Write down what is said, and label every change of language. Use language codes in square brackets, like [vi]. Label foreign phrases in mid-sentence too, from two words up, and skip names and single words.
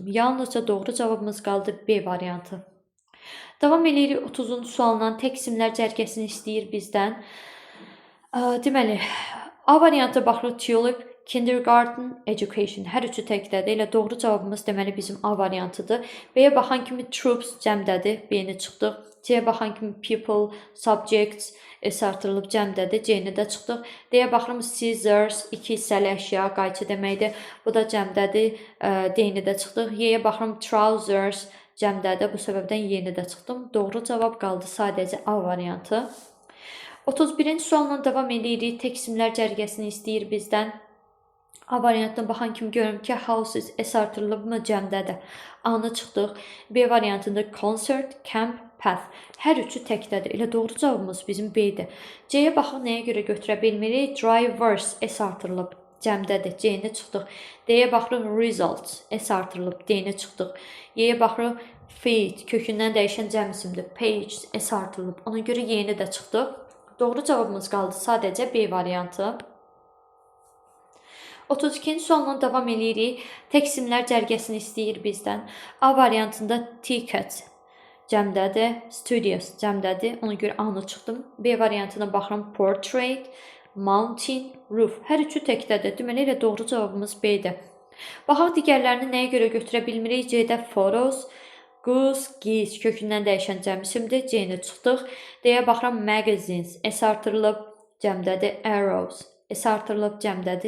[az] Yalnızca doğru cavabımız qaldı B variantı. Davam edirik 30-cu sualla tək isimlər cərgəsini istəyir bizdən. Deməli, A variantı baxırıq [en] tulip, kindergarten, education. [az] Hər üçü təkdədir. Elə doğru cavabımız deməli bizim A variantıdır. B-yə baxan kimi troops cəmdədir. B-ni çıxdıq. C-yə baxan kimi [en] people, subjects [az] S artırılıb cəmdədir. C-ni də çıxdıq. D-yə baxırım scissors, iki hissəli əşya, qayçı deməkdir. Bu da cəmdədir. D-ni də çıxdıq. Y-yə baxırım trousers cəmdədir. Bu səbəbdən Y-ni də çıxdım. Doğru cavab qaldı sadəcə A variantı. 31-ci sualla davam edirik. Tək isimlər cərgəsini istəyir bizdən. A variantına baxan kimi görürüm ki, houses S artırılıbmı? Cəmdədir. A-nı çıxdıq. B variantında [en] concert, camp, path. [az] Hər üçü təkdədir. Elə doğru cavabımız bizim B-dir. C-yə baxaq nəyə görə götürə bilmirik? Drivers S artırılıb. Cəmdədir. C-ni çıxdıq. D-yə baxırıq results S artırılıb. D-ni çıxdıq. Y-yə baxırıq feed kökündən dəyişən cəm isimdir. Page S artırılıb. Ona görə Y-ni də çıxdıq. Doğru cavabımız qaldı sadəcə B variantı. 32-ci sualla davam edirik. Tək isimlər cərgəsini istəyir bizdən. A variantında ticket cəmdədir. Studios cəmdədir. Ona görə A-nı çıxdım. B variantına baxıram [en] portrait, mountain, roof. [az] Hər üçü təkdədir. Deməli elə doğru cavabımız B-dir. Baxaq digərlərini nəyə görə götürə bilmirik? C-də [en] photos, goose, geese [az] kökündən dəyişən cəm isimdir. C-ni çıxdıq. D-yə baxıram magazines S artırılıb cəmdədir. Arrows S artırılıb cəmdədir.